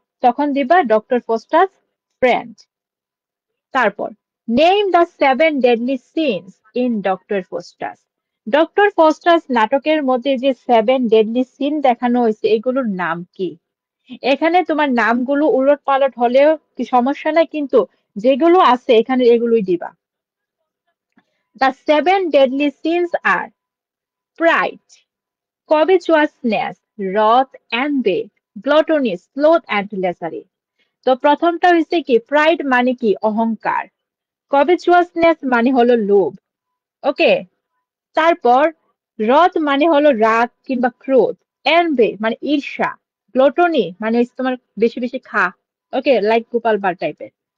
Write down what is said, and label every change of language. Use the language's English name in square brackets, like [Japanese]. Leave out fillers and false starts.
[Bangla] তখন দিবা doctor ফোস্টাস friend. [English] তারপর name the seven deadly sins in doctor Faustus. [Bangla] Doctor ফোস্টাস নাটকের মধ্যে যে সেভেন ডেডলি সিন দেখানো হয়েছে এগুলোর নাম কি? এখানে তোমার নামগুলো উলট পালট হলেও কি সমস্যা নাই, কিন্তু যেগুলো আছে এখানে এগুলোই দিবা। [English] The seven deadly sins আর pride, covetousness, wrath, envy, gluttony, sloth and lethargy। [Bangla] তো প্রথমটা হচ্ছে কি প্রাইড মানে কি অহংকার, covetousness মানে হলো লোভ, ওকে। তারপর রথ মানে হলো রাগ কিংবা ক্রোধ, envy মানে ঈর্ষা, গ্লটনি মানে হচ্ছে তোমার বেশি বেশি খা, ওকে, লাইক গোপাল বার টাইপের।